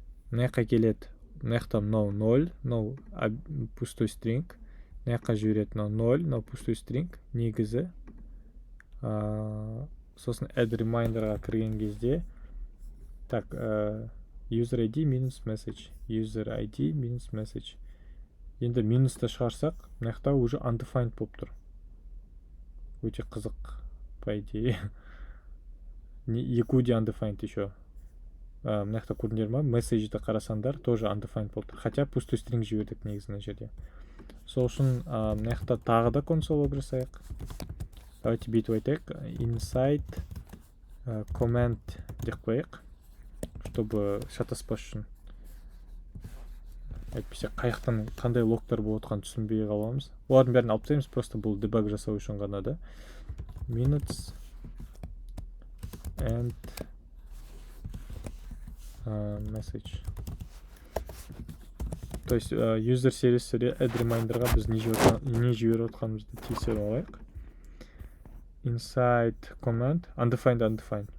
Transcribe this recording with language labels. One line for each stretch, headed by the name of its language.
Kazakh: Мына жаққа келеді, мына жақта мынау 0, мынау пустой string. Мына жаққа жібереді мынау 0, мынау пустой string. Негізі сосын add reminder'ға кірген кезде так, user ID minus message, user ID minus message. Енді минусты шығарсақ, мына жақта уже undefined болып тұр. Өте қызық,
Russian: по идее.
Kazakh: Екеуі де undefined еще. Мына жақта көрдіңдер ма? Message'ді қарасаңдар, тоже undefined болып тұр.
Russian: Хотя пустой string
Kazakh: жібердік негізі жерде. Сол үшін мына жақта тағы да консоль жасайық. Давайте бүйтіп айтайық. Inside command деп қояйық, чтобы шатаспас үшін. Әйтпесе қайықтан қандай логтар болып отқан түсінбей қаламыз. Олардың бәрін алып тастаймыз, просто бұл дебаг жасау үшін ғана да.
English: Minutes and message.
Kazakh: То есть user сервисі add reminder'ға біз не жіберіп отқанымызды тексеріп алайық.
English: Inside command undefined.